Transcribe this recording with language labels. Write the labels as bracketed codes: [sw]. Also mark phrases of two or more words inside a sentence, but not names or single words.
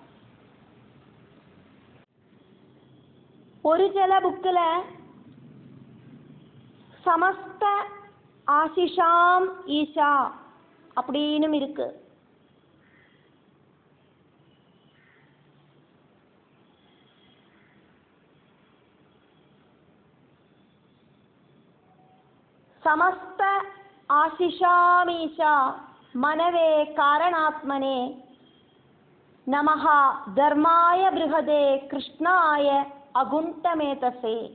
[ta] ஒரு சில புக்கில் [sa] சமஸ்த ஆசிஷாம் ஈஷா [ta] அப்படின்னும் இருக்கு. [sa] സമസ്ത ആശിഷാമീശ മനവേ കാരണാത്മനെ നമഃ ധർമായ ബൃഹദേ കൃഷ്ണായ അഗുണ്ഠമേതസേ.